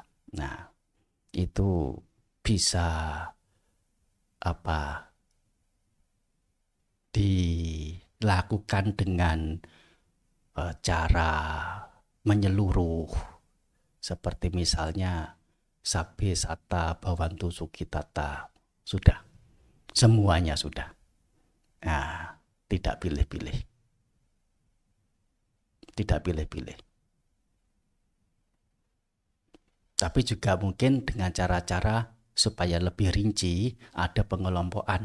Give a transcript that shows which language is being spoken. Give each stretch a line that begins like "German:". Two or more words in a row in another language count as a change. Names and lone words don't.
Indonesian: Nah, itu bisa dilakukan dengan cara menyeluruh, seperti misalnya
Pali: sabbe satta bhavantu sukhitata.
Indonesian: Sudah, semuanya sudah. Nah, tidak pilih-pilih. Tidak pilih-pilih. Tapi juga mungkin dengan cara-cara supaya lebih rinci, ada pengelompokan.